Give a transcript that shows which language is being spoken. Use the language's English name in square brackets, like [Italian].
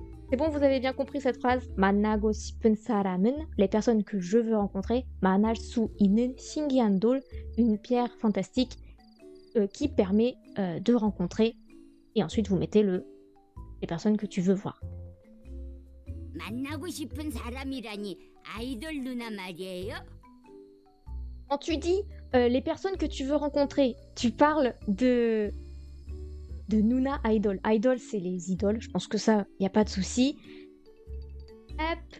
[French] C'est bon, vous avez bien compris cette phrase? [Korean] 만나고 싶은 사람은 [French] les personnes que je veux rencontrer. [Korean] 만날 수 있는 신기한 돌, [French] une pierre fantastique qui permet de rencontrer. Et ensuite, vous mettez les personnes que tu veux voir. [Korean] 만나고 싶은 사람이라니 아이돌 누나 말이에요? [French] Quand tu dis les personnes que tu veux rencontrer, tu parles de Nuna Idol. Idol, c'est les idoles. Je pense que ça, il n'y a pas de souci. Hop.